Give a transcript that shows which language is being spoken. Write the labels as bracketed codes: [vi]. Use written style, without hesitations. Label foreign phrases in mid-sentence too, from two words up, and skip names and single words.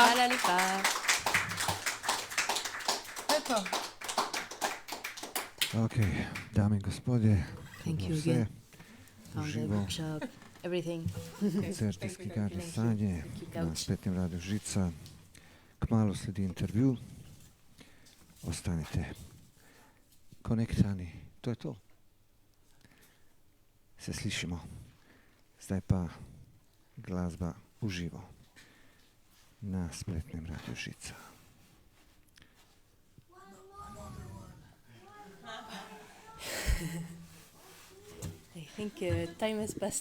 [sl] Hvala lepa. Eto. Ok, dame in gospodje, [en] Thank to you [sl] bilo vse. [en] again. Found the [sl] Živo, [en] workshop, everything. [sl] koncert iz knjigarne Sanje na KAVC. spletnem Radiu Žica. Kmalu sledi intervju. Ostanite konektani. To je to. Se slišimo. Zdaj pa glasba v živo na spletnem Radiu Žica. [en] I think time has passed.